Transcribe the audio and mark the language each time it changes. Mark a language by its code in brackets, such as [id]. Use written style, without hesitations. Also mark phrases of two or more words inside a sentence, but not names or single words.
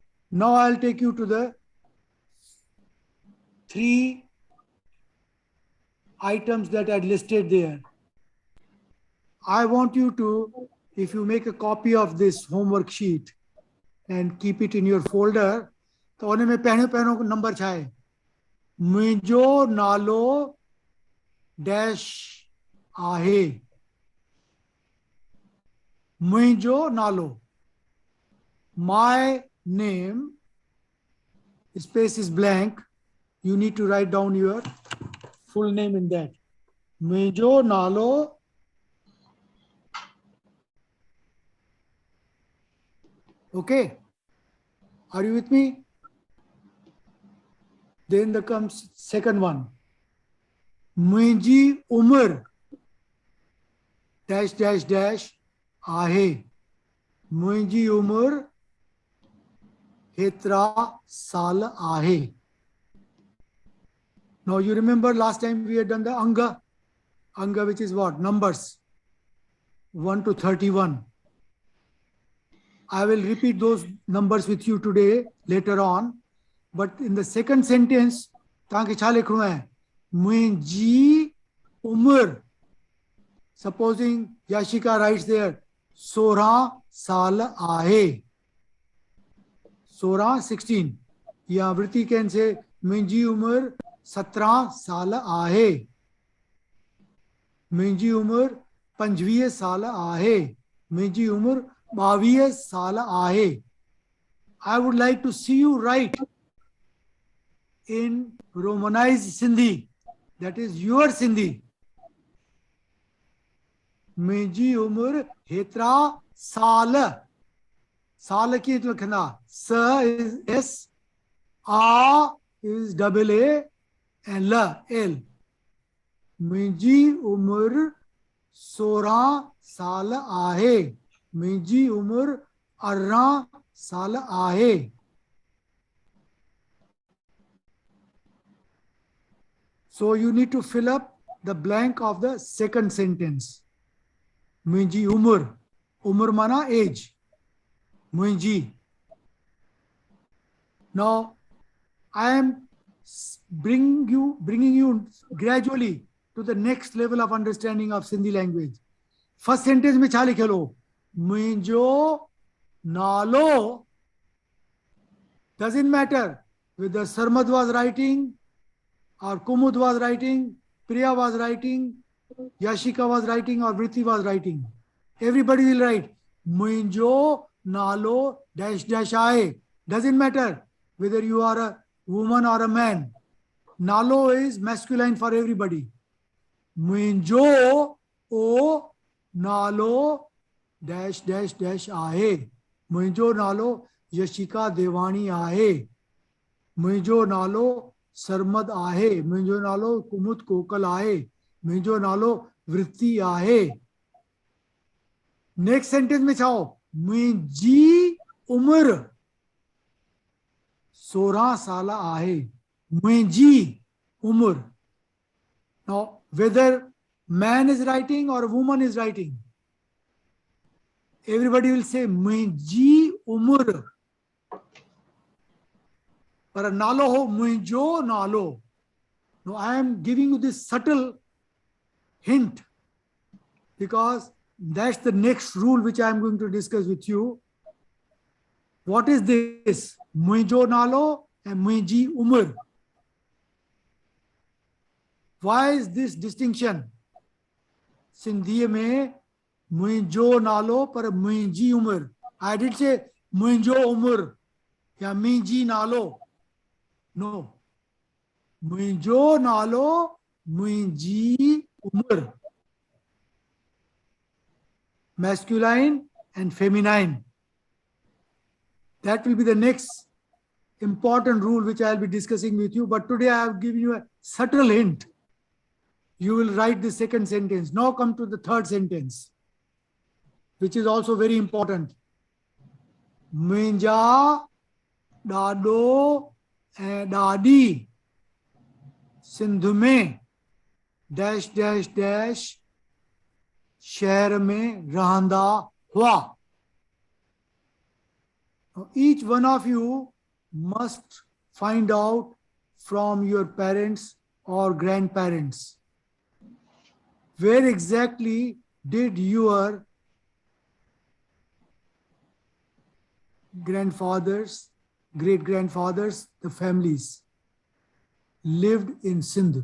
[en] Now I'll take you to the 3 items that are listed there. I want you to, if you make a copy of this homework sheet and keep it in your folder, [sd] तो उन्हें में पहनो नंबर छाए मुझो नालो डैश आहे मुझो नालो [en] my name space is blank. You need to write down your full name in that. [sd] मुझो नालो [en] okay, are you with me? Then there comes second one. [sd] मुंहिंजी उम्र [en] dash dash dash [sd] आहे मुंहिंजी उम्र हेतिरा साल आहे. [en] Now you remember last time we had done the anga which is what? Numbers 1 to 31. I will repeat those numbers with you today later on, but in the second sentence [sd] तव्हांखे छा लिखणो आहे मुंहिंजी उम्र. [en] Supposing Yashika writes there [sd] 16 साल आहे 16 या [en] Vritti can say [sd] मुंहिंजी उम्र 17 साल आहे मुंहिंजी उम्र 25 साल आहे मुंहिंजी उम्र 22 साल आहे. [en] I would like to see you write in Romanized Sindhi, that is your Sindhi. [sd] मुंहिंजी उम्र हेतिरा साल साल कीअं थो लिखंदा [en] S is S, A is double A and L. [sd] मुंहिंजी उम्र 16 साल आहे मुंहिंजी उम्र 18 साल आहे. [en] So you need to fill up the blank of the second sentence. [sd] मुंहिंजी उम्र माना age. मुंहिंजी. [en] Now I am bringing you gradually to the next level of understanding of Sindhi language. First sentence [sd] में छा लिखियो मुंहिंजो नालो. [en] Doesn't matter whether Sarmad was writing or Kumud was writing, Priya was writing, Yashika was writing or Vritti was writing. Everybody will write [sd] मुंहिंजो नालो [en] dash dash आहे. Doesn't matter whether you are a woman or a man. Nalo is masculine for everybody. [sd] मुंहिंजो ओ नालो [en] dash dash dash [sd] आहे मुंहिंजो नालो यशिका देवाणी आहे मुंहिंजो नालो सरमद आहे मुंहिंजो नालो कुमुद कोकल आहे मुंहिंजो नालो वृत्ति आहे. [en] next sentence [sd] में छाओ मुंहिंजी उम्र 16 साल आहे मुंहिंजी उम्र. [en] Now whether man is writing or woman is writing, everybody will say [sd] मुंहिंजी उम्र. पर नालो हो मुंहिंजो नालो. [en] Now I am giving you this subtle hint because that's the next rule which I am going to discuss with you. What is this? [sd] मुंहिंजो नालो and मुंहिंजी उम्र. [en] Why is this distinction? [sd] Sindhi में मुंहिंजो नालो पर मुंहिंजी उम्र. [en] I did say [sd] मुंहिंजो उम्र या मुंहिंजी नालो. [en] No. [sd] मुंहिंजो नालो मुंहिंजी उम्र. [en] Masculine and feminine. That will be the next important rule which I will be discussing with you. But today I have given you a subtle hint. You will write the second sentence. Now come to the third sentence, which is also very important. [sd] मुंहिंजा ॾाॾो ऐं ॾाॾी सिंध में [en] dash dash dash [sd] शहर में रहंदा हुआ. [en] Now, each one of you must find out from your parents or grandparents. Where exactly did your grandfathers, great-grandfathers, the families lived in Sindh?